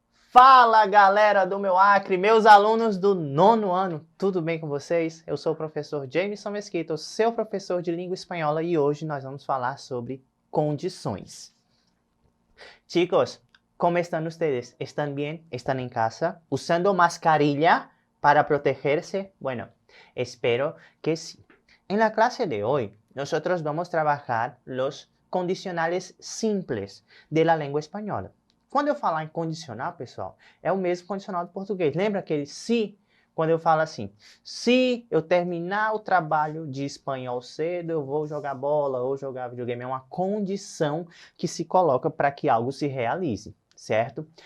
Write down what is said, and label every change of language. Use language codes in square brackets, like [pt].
[pt] Fala, galera do meu Acre, meus alunos do 9º ano, tudo bem com vocês? Eu sou o professor Jameson Mesquita, seu professor de língua espanhola, e hoje nós vamos falar sobre condições. [es] Chicos, como estão ustedes? ¿Están bien? ¿Están en casa? ¿Usando mascarilla para protegerse? Bueno, espero que sí. En la clase de hoy, nosotros vamos a trabajar los condicionales simples de la lengua española. [pt] Quando eu falar em condicional, pessoal, é o mesmo condicional do português. Lembra aquele se? Quando eu falo assim, se eu terminar o trabalho de espanhol cedo, eu vou jogar bola ou jogar videogame. É uma condição que se coloca para que algo se realize, certo?